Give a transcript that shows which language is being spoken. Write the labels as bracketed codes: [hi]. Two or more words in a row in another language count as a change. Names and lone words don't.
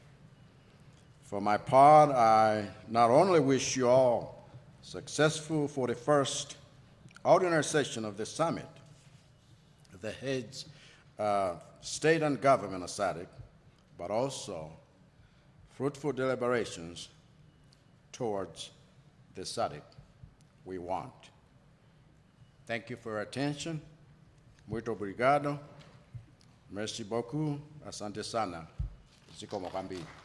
[en] For my part, I not only wish you all successful 41st ordinary session of the summit, the heads of state and government of Sadc, but also fruitful deliberations towards the Sadc we want. Thank you for your attention. [pt] Muito obrigado. [fr] Merci beaucoup. [sw] Asante sana. [ny] Zikomo kwambiri.